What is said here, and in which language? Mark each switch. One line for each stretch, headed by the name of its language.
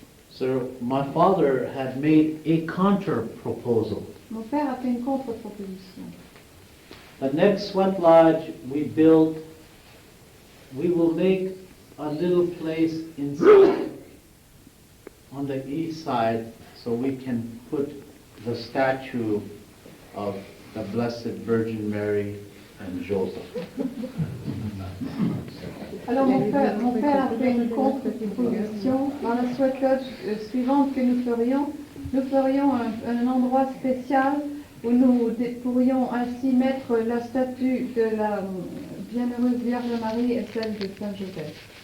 English: So my father had made a counter proposal.
French: Mon père a fait une contre-proposition.
English: The next sweat lodge we build, we will make a little place inside on the east side so we can put the statue of the Blessed Virgin Mary and Joseph.
French: Alors mon père a fait une contre-proposition. Dans la sweat lodge suivante que nous ferions un endroit spécial où nous pourrions ainsi mettre la statue de la bienheureuse Vierge Marie et celle de Saint Joseph.